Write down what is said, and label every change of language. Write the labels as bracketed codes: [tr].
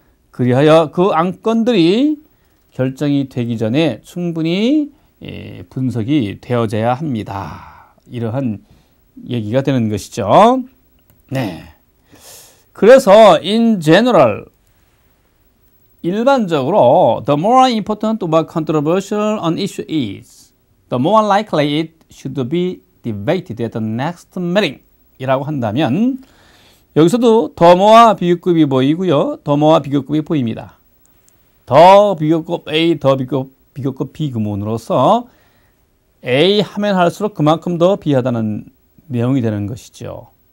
[ko] 그리하여 그 안건들이 결정이 되기 전에 충분히 분석이 되어져야 합니다. 이러한 얘기가 되는 것이죠. 네. [en] 그래서 in general [ko] 일반적으로 [en] the more important or controversial an issue is, the more likely it should be debated at the next meeting [ko] 이라고 한다면 여기서도 더모와 비교급이 보이고요. 더모와 비교급이 보입니다. 더 비교급 A, 더 비교급 B 구문으로서 A 하면 할수록 그만큼 더 B하다는 내용이 되는 것이죠.